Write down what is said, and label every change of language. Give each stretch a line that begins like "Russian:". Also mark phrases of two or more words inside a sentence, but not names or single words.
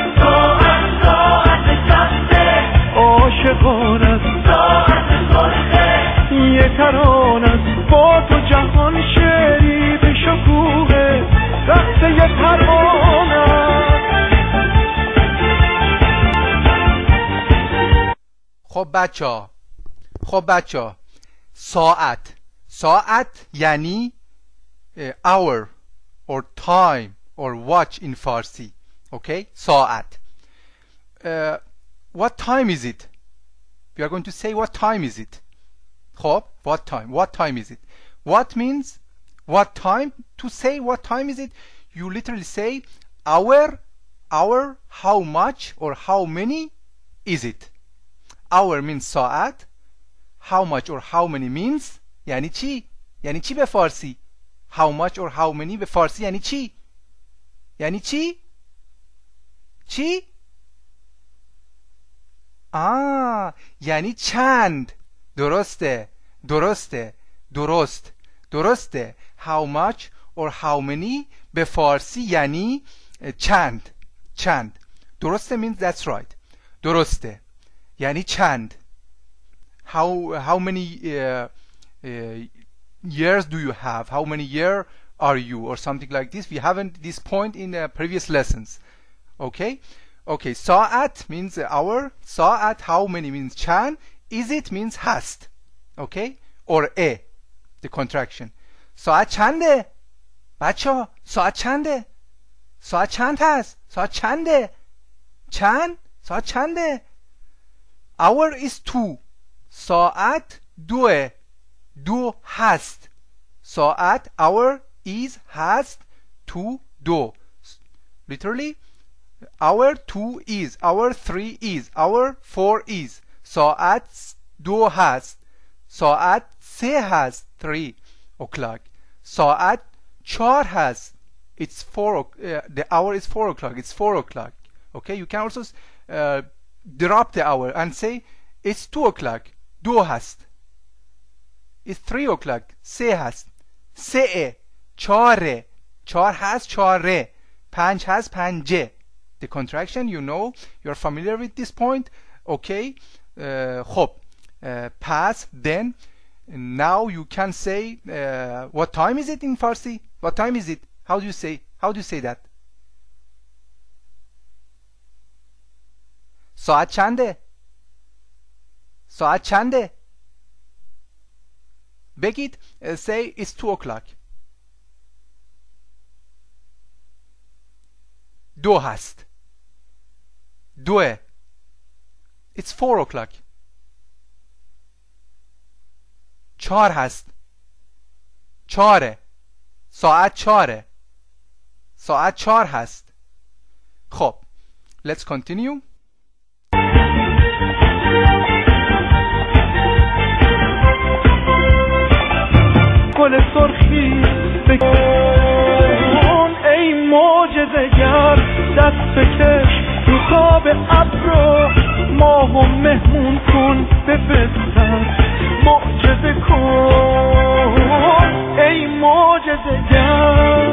Persian: عاشقانم یه ترانم با تو جهان شعری به شکوه رقص یه پروانم. خب بچه ساعت یعنی
English: hour or time or watch in Farsi. okay, ساعت. what time is it? We are going to say what time is it. خب what time is it? What means what time. To say what time is it, you literally say hour, how much or how many is it. hour means ساعت. how much or how many means
Persian: یعنی چی به فارسی.
English: how much or how many
Persian: به فارسی یعنی چی؟ یعنی چند. درسته.
English: how much or how many
Persian: به فارسی یعنی چند.
English: درسته means that's right.
Persian: درسته یعنی چند.
English: how many years do you have? How many year are you? Or something like this. We haven't this point in previous lessons. Okay. ساعت means hour. ساعت how many means چند. is it means هست. okay, or the contraction.
Persian: ساعت چنده بچه؟ ساعت چند هست؟ ساعت چنده؟
English: hour is 2.
Persian: ساعت 2 هست.
English: ساعت hour is هست 2. literally Hour 2 is, hour 3 is, hour 4 is.
Persian: ساعت 2 هست. ساعت 3 هست. 3 o'clock. ساعت 4 هست.
English: It's 4. The hour is 4 o'clock. It's 4 o'clock. Okay, you can also drop the hour and say it's 2 o'clock.
Persian: 2 هست.
English: It's 3 o'clock.
Persian: 3 هست. 3 4 4 هست. 4 5 هست.
English: 5 The contraction, you know, you're familiar with this point. Okay. خب pass. Then now you can say what time is it in Farsi? What time is it? How do you say that?
Persian: ساعت چنده؟ ساعت چنده؟ بگید
English: say it's 2 o'clock.
Persian: 2 هست.
English: 2 It's 4 o'clock.
Persian: 4 هست. 4 ساعت 4 ساعت 4 هست.
English: خب let's continue.
Persian: گل سرخی بکن ای معجزه‌گر، دست بکش رو خواب ابر و ماه و مهمون کن بفرستن، معجزه کن ای معجزه‌گر.